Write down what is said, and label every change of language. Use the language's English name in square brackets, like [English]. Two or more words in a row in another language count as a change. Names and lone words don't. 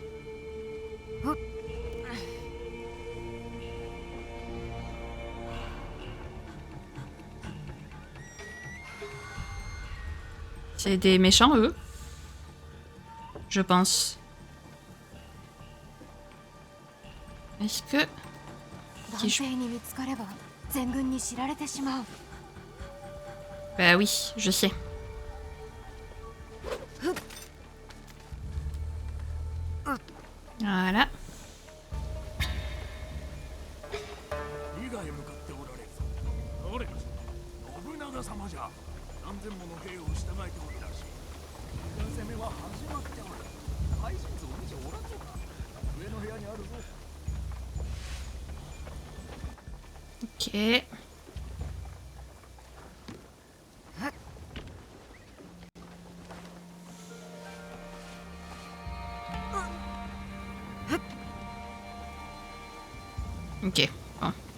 [French] C'est des méchants, eux. Je pense. Est-ce que... [Japanese] 男性に見つかれば全軍に知られてしまう。 [French] Bah oui, je sais. Voilà. [Japanese] 伊賀へ向かっておられる。誰か信長様じゃ。何千もの兵を従えておるらしい。攻めは始まっておる。配信図を見ておらんのか。上の部屋にあるぞ。 [French] Ok. Ok, bon.